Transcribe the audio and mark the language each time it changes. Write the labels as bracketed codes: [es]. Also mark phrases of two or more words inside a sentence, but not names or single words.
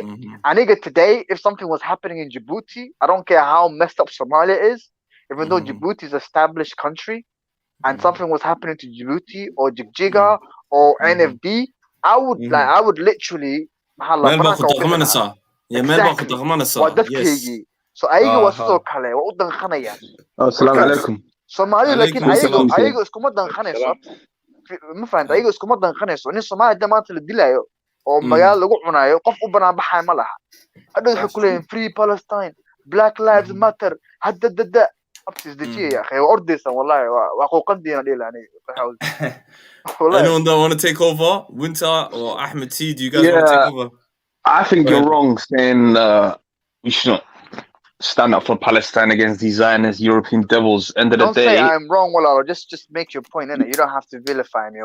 [en] And nigga, today, if something was happening in Djibouti, I don't care how messed up Somalia is, even though Djibouti is an established country, and something was happening to Djibouti or Jigjiga or NFD, I would literally mahalla. Exactly. [so] Waa dadkaygii. So ayaga waa sidoo kale waa u danqanayaan. [ar] السلام عليكم. [so] Soomaali laakiin ayaga iskuma danqanayso. Ma fahanta, ayaga iskuma danqanayso. Nin Soomaali maanta la dilayo oo magaalo lagu cunayo, qof u banaan baxay ma laha. Hadda waxay ku leeyihiin [en] free Palestine, Black Lives Matter, [so] hadda abtis dajiya [ar] يا أخي, [so] waa ordaysan wallahi, waa qooqandiina dhiilani. [en] Anyone that want to take over? Winter or Ahmed T, do you guys want to take over? I think you're wrong saying we should not stand up for Palestine against these Zionist European devils. End of the day, don't say I'm wrong, Wallah. Just make your point, innit? You don't have to vilify me.